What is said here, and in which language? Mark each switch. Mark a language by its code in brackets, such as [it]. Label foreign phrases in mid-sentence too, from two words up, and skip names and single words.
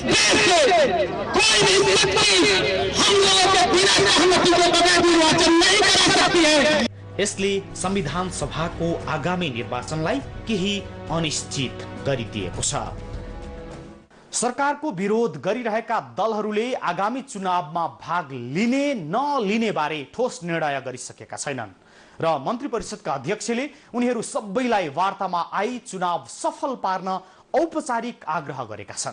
[hi] कोई भी शक्ति हम लोगों के बिना सहमति को कभी निर्वाचन नहीं करा सकती है। [ne] यसले संविधान सभाको आगामी निर्वाचनलाई केही अनिश्चित गरिदिएको छ। सरकारको विरोध गरिरहेका दलहरूले आगामी चुनावमा भाग लिने नलिने बारे ठोस निर्णय गरिसकेका छैनन् र मन्त्री परिषदका अध्यक्षले उनीहरू सबैलाई वार्तामा आई चुनाव सफल पार्न औपचारिक आग्रह गरेका छन्।